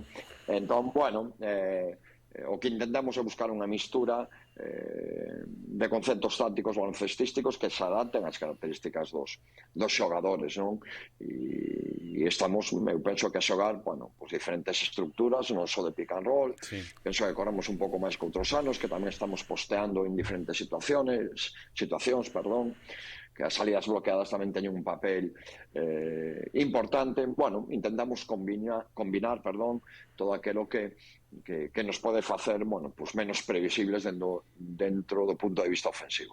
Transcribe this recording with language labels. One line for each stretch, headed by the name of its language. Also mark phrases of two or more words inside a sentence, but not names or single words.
Galician: Entón, bueno, o que intentamos é buscar unha mistura de conceptos tácticos baloncestísticos que se adapten ás características dos xogadores, non? E estamos, eu penso que a xogar, bueno, pues diferentes estructuras, non só de
English: pick and roll.
Galician: Penso que corremos un pouco máis que outros anos, que tamén estamos posteando en diferentes situacións, que as salidas bloqueadas tamén teñen un papel importante. Bueno, intentamos combinar, todo aquilo que nos pode facer, bueno, pues menos previsibles dentro do punto de vista ofensivo.